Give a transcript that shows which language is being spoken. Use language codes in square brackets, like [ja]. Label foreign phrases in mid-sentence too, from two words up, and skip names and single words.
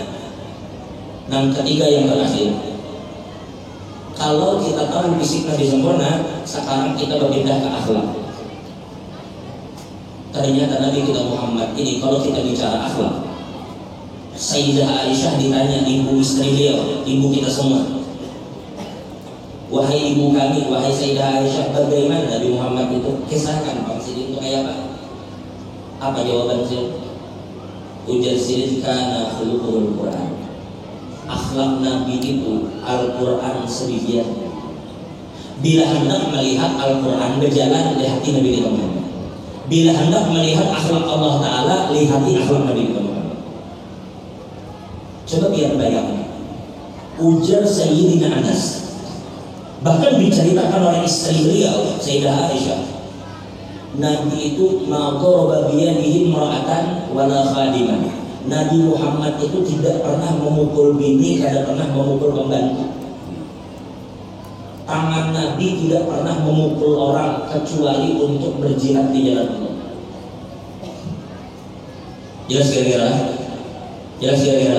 [id] Dan ketiga yang terakhir, kalau kita tahu fisik Nabi sempurna, sekarang kita berpindah ke akhlak. Ternyata Nabi kita Muhammad ini kalau kita bicara akhlak, Sayyidah Aisyah ditanya, ibu istri beliau, ibu kita semua, wahai ibu kami, wahai Sayyidah Aisyah, bagaimana Nabi Muhammad itu? Kisahkan Bang Sidin itu kayak apa? Apa jawaban Sidin? [bjn] Ujar Sidin, [ar] kana khuluqul Quran. [id] Akhlak Nabi itu Al-Quran sedemikian. Bila hendak melihat Al-Quran berjalan, lihati Nabi Muhammad. Bila hendak melihat akhlak Allah Ta'ala, lihati akhlak Nabi Muhammad. Coba biar bayangkan. Ujar Sayyidina Anas, bahkan diceritakan oleh istri beliau Sayyidah Aisyah, Nabi itu [ar] ma daraba biyadihi imra'atan wala khadiman. [id] Nabi Muhammad itu tidak pernah memukul bini, tidak pernah memukul pembantu. Tangan Nabi tidak pernah memukul orang kecuali untuk berjihad di jalan Allah. Jelas kira-kira? Jelas kira-kira?